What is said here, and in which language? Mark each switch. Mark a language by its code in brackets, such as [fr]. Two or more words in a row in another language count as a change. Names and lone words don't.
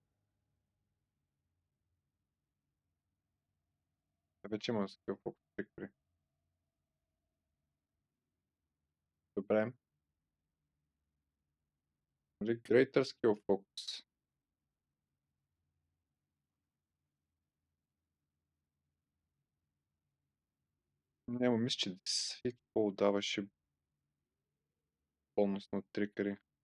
[bg] Вече имам [en] skill focus [bg] трикари. Добре. [en] Greater skill focus. [bg] Няма, мисля, че Hit даваше бонус на трикари.